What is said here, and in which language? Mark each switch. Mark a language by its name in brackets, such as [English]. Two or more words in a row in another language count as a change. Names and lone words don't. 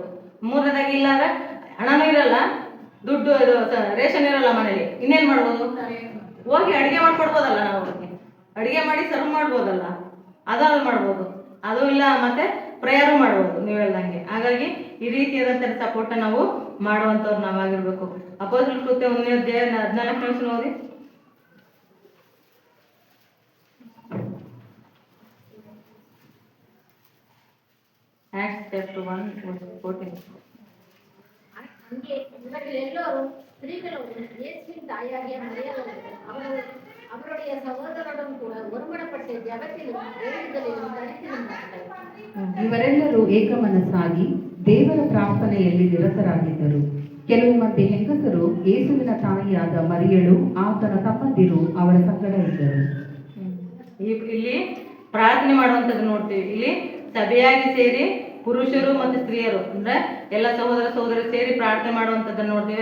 [Kannada] ಮೂರನೇದಾಗಿ ಇಲ್ಲ ಅಂದ್ರೆ ಹಣನೂ ಇರಲ್ಲ, ದುಡ್ಡು ಇದು ರೇಷನ್ ಇರಲ್ಲ ಮನೇಲಿ, ಇನ್ನೇನು ಮಾಡ್ಬೋದು, ಹೋಗಿ ಅಡುಗೆ ಮಾಡ್ಕೊಡ್ಬೋದಲ್ಲ, ನಾವು ಅವ್ರಿಗೆ ಅಡುಗೆ ಮಾಡಿ ಸರ್ವ್ ಮಾಡ್ಬೋದಲ್ಲ, ಅದನ್ನು ಮಾಡ್ಬೋದು. ಅದು ಇಲ್ಲ ಮತ್ತೆ ಪ್ರೇಯರು ಮಾಡ್ಬೋದು ನೀವು ಹೇಳ್ದಂಗೆ. ಹಾಗಾಗಿ ಈ ರೀತಿಯಾದಂಥ ಸಪೋರ್ಟ್ ನಾವು ಮಾಡುವಂಥವ್ರು ನಾವಾಗಿರ್ಬೇಕು. ಅಪೊಸ್ತಲರ ಕೃತ್ಯ 1ನೇ ಅಧ್ಯಾಯ 14ನೇ ವಚನ ಓದಿ. [English] Acts chapter 1 verse 14. [Tamil] அங்கே இவர்கள் எல்லோரும் ஸ்திரீகளோடு இயேசுவின் தாயாகிய மரியாதை அவருடைய சகோதரருடன் கூட ஒருமனப்பட்டு ஜெபத்திலும் வேண்டுதலிலும் தரித்திருந்தார்கள். [Kannada] ಇವರೆಲ್ಲರೂ ಏಕಮನಸ್ಸಾಗಿ ದೇವರ ಪ್ರಾರ್ಥನೆಯಲ್ಲಿ ನಿರತರಾಗಿದ್ದರು. ಕೆಲವು ಮಂದಿ ಹೆಂಗಸರು ಯೇಸುವಿನ ತಾಯಿಯಾದ ಮರಿಯಳು ಆತನ ತಮ್ಮಂದಿರು ಅವರ ಸಂಗಡ ಇದ್ದರು. ಇಲ್ಲಿ ಪ್ರಾರ್ಥನೆ ಮಾಡುವಂಥದ್ದು ನೋಡ್ತೀವಿ. ಇಲ್ಲಿ ಸಭೆಯಾಗಿ ಸೇರಿ ಪುರುಷರು ಮತ್ತು ಸ್ತ್ರೀಯರು ಅಂದ್ರೆ ಎಲ್ಲ ಸಹೋದರ ಸಹೋದರಿ ಸೇರಿ ಪ್ರಾರ್ಥನೆ ಮಾಡುವಂಥದ್ದನ್ನು ನೋಡ್ತೀವಿ.